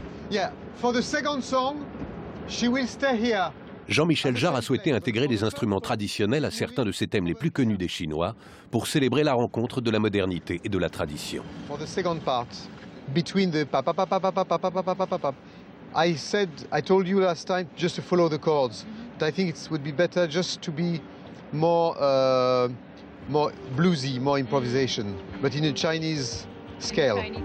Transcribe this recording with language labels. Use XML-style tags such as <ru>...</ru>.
<en>Yeah, for the second song, she will stay here.</en> <fr>Jean-Michel Jarre a souhaité intégrer des instruments traditionnels à certains de ses thèmes les plus connus des Chinois pour célébrer la rencontre de la modernité et de la tradition.</fr> <en>For the second part, between the pa pa pa pa pa pa pa pa pa pa pa pa, I told you last time just to follow the chords. But I think it would be better just to be more bluesy, more improvisation, but in a Chinese scale.</en>